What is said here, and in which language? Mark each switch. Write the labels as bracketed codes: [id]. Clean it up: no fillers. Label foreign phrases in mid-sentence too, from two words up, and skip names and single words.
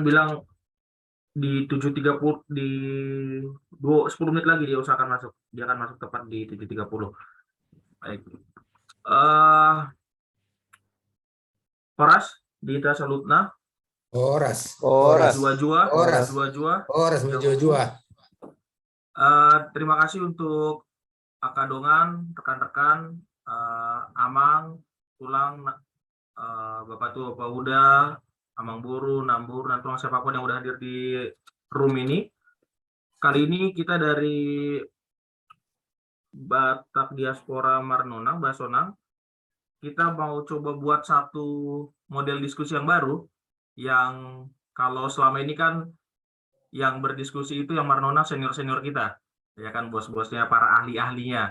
[id] bilang di 7.30 di 10 menit lagi dia usahakan masuk. Dia akan masuk tepat di 7.30. Baik. [bbc] Horas di Tasalutna. [id] Horas. Dua-jua. Terima kasih untuk Akadongan, rekan-rekan, Amang, Tulang, Bapak Tua, Bapak Uda, Amang Buru, Nambur, dan tulang siapapun yang udah hadir di room ini. Kali ini kita dari Batak Diaspora Marnonang, Basonang, kita mau coba buat satu model diskusi yang baru, yang kalau selama ini kan yang berdiskusi itu yang Marnonang senior-senior kita, ya kan, bos-bosnya, para ahli-ahlinya.